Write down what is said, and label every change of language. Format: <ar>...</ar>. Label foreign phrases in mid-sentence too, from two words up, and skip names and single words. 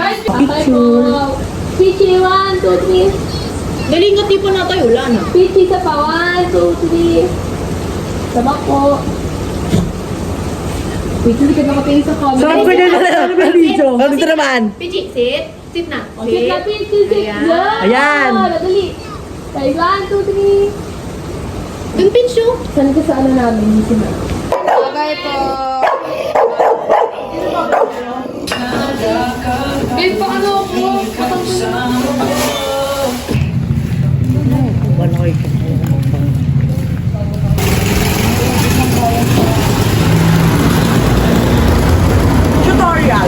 <tl>Pichi, 1, 2, 3. Galing nga tipo na tayo, wala na. Pichi sa pa, 1, 2, 3. Sabak po. Wait, hindi ka nakatingin sa camera. Sarap ko na video. Ano dito naman? Pichi,</tl> <en>sit. Sit na. Sit na, Pichi, sit.</en> <tl>Ayan. Ayan. Nadali. Tayo, 1, 2, 3. Dun, Pincho. Saan ka sa ano namin? Bagay po. Babe, pa ano ako? Tutorial.</tl>